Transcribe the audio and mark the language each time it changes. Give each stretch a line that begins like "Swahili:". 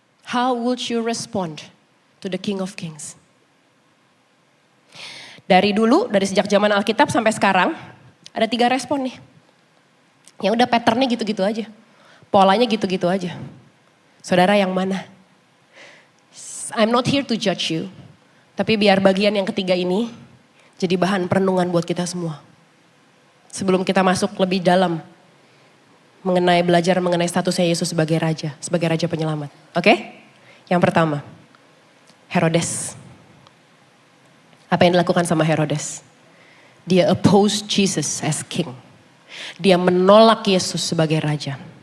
English: How would you respond to the King of Kings?
Indonesian: Dari dulu, dari sejak zaman Alkitab sampai sekarang, ada 3 respon nih. Yang udah patternnya gitu-gitu aja. Polanya gitu-gitu aja. Saudara yang mana?
English: I'm not here to judge you.
Indonesian: Tapi biar bagian yang ketiga ini jadi bahan perenungan buat kita semua. Sebelum kita masuk lebih dalam belajar mengenai statusnya Yesus sebagai Raja. Sebagai Raja Penyelamat. Oke? Yang pertama, Herodes. Apa yang dilakukan sama Herodes? Dia
English: oppose Jesus as king.
Indonesian: Dia menolak Yesus sebagai Raja.